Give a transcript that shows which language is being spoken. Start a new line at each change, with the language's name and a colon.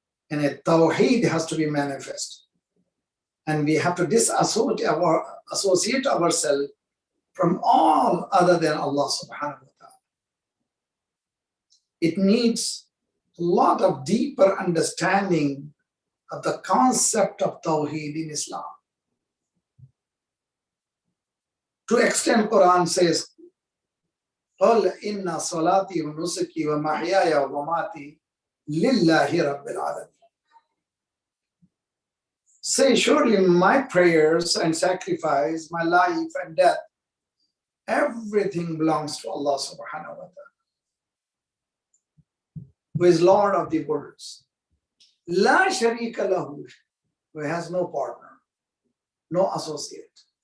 English: And a tawheed has to be manifest. And we have to disassociate ourselves from all other than Allah subhanahu wa ta'ala. It needs a lot of deeper understanding of the concept of tawheed in Islam. To extent, Quran says,
Arabic: قُلْ إِنَّ صَلَاتِي وَنُسُكِي وَمَحْيَايَ وَمَمَاتِي لِلَّهِ رَبِّ الْعَالَمِينَ.
English: Say, surely my prayers and sacrifice, my life and death, everything belongs to Allah subhanahu wa ta'ala, who is Lord of the worlds.
Arabic: La sharika lahu,
English: who has no partner, no associate.